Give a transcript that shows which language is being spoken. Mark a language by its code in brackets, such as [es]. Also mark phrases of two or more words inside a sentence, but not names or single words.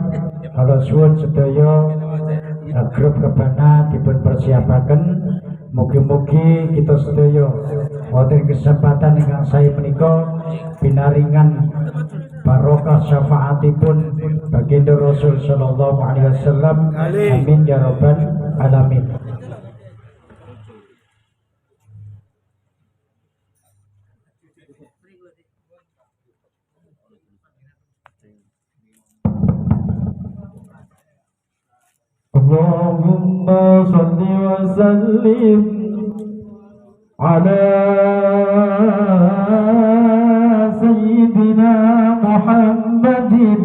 [jv] Kalau suwun sedaya grup rebana dipun persiapaken. Mugi-mugi kita sedaya wonten kesempatan ingkang saya menika pinaringan barokah syafaatipun baginda Rasul [ar] صلى الله عليه وسلم. آمين يا رب العالمين. اللهم صل وسلم على سيدنا محمد